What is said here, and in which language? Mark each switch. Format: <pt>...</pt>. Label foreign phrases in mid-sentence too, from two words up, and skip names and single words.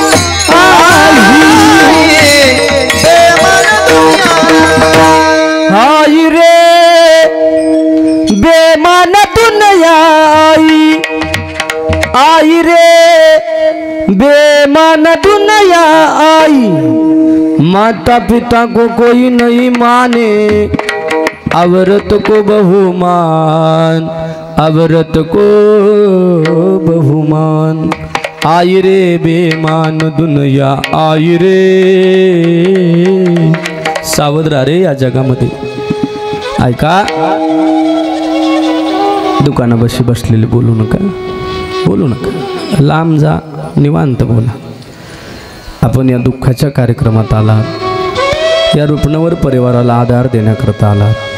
<hi>आई रे बेमान दुनिया, आई रे बेमान दुनिया, आई माता पिता को कोई नहीं माने, औरत को बहुमान, औरत को बहुमान. आई रे बेमान दुनिया, आई रे.</hi> <mr>सावध राहा रे या जगामध्ये. ऐका, दुकानापाशी बसलेले बोलू नका, बोलू नका, लांब जा, निवांत बोला. आपण या दुःखाच्या कार्यक्रमात आलात, या रुग्णवर परिवाराला आधार देण्याकरता आलात.</mr>